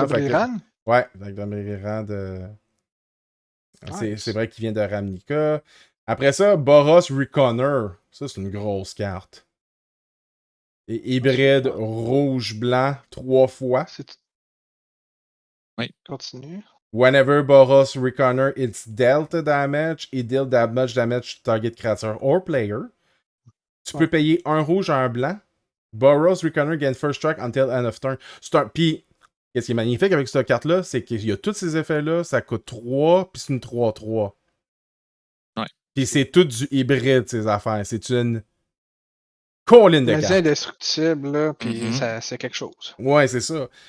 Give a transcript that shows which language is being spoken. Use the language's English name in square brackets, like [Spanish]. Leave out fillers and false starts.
[French] Domri-Ran? Ouais, avec Domri-Ran de. Nice. C'est vrai qu'il vient de Ravnica. Après ça, Boros Reconner. Ça, c'est une grosse carte. Et hybride rouge-blanc 3 fois. Oui. Continue. [English] Whenever Boros Reconner it's dealt damage, it deal damage to target creature or player. [French] Tu peux payer un rouge à un blanc. [English] Boros Reconner gain first strike until end of turn. [French] Puis, qu'est-ce qui est magnifique avec cette carte-là, c'est qu'il y a tous ces effets-là, ça coûte 3, puis c'est une 3-3. Ouais. Puis c'est tout du hybride, ces affaires. C'est une colline de cartes. C'est indestructible, là, puis c'est quelque chose. Ouais, c'est ça.